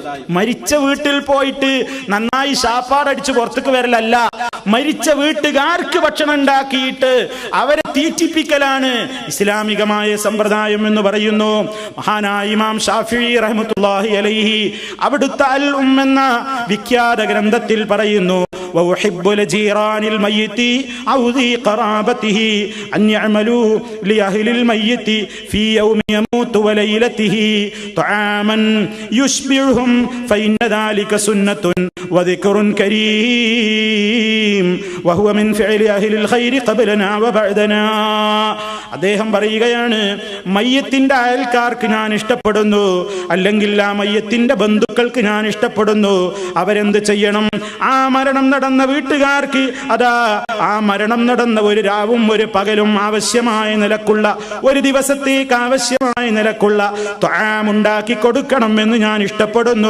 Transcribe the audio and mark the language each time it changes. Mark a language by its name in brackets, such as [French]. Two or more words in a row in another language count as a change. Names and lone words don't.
[Malayalam] മരിച്ച വീട്ടിൽ പോയിട്ട് നന്നായി ശാപ്പാടടിച്ച് പുറത്തേക്ക് വരലല്ല, മരിച്ച വീട്ടുകാർക്ക് ഭക്ഷണം ഉണ്ടാക്കിയിട്ട് അവരെ തീറ്റിപ്പിക്കലാണ് ഇസ്ലാമികമായ സമ്പ്രദായം എന്ന് പറയുന്നു. മഹാനായ ഇമാം ശാഫിഈ [Arabic] رحمة الله عليه [Malayalam] അവിടുത്തെ അൽ ഉം എന്ന വിഖ്യാത ഗ്രന്ഥത്തിൽ പറയുന്നു, [Arabic] وَأُحِبُّ لِجِيرَانِ الْمَيِّتِ أَوْ ذِي قَرَابَتِهِ أَنْ يَعْمَلُوا لِأَهْلِ الْمَيِّتِ فِي يَوْمِ يَمُوتُ وَلَيْلَتِهِ طَعَامًا يُشْبِعُهُمْ فَإِنَّ ذَلِكَ سُنَّةٌ وَذِكْرٌ كَرِيمٌ وَهُوَ مِنْ فِعْلِ أَهْلِ الْخَيْرِ قَبْلَنَا وَبَعْدَنَا. [Malayalam] അദ്ദേഹം പറയുകയാണ്, മയ്യത്തിന്റെ അയൽക്കാർക്ക് ഞാൻ ഇഷ്ടപ്പെടുന്നു, അല്ലെങ്കിൽ ആ മയ്യത്തിന്റെ ബന്ധുക്കൾക്ക് ഞാൻ ഇഷ്ടപ്പെടുന്നു. അവരെന്ത് ചെയ്യണം? ആ മരണം നടന്ന വീട്ടുകാർക്ക് അതാ ആ മരണം നടന്ന ഒരു രാവും ഒരു പകലും ആവശ്യമായ നിലക്കുള്ള, ഒരു ദിവസത്തേക്ക് ആവശ്യമായ നിലക്കുള്ള ത്വആമുണ്ടാക്കി കൊടുക്കണം എന്ന് ഞാൻ ഇഷ്ടപ്പെടുന്നു.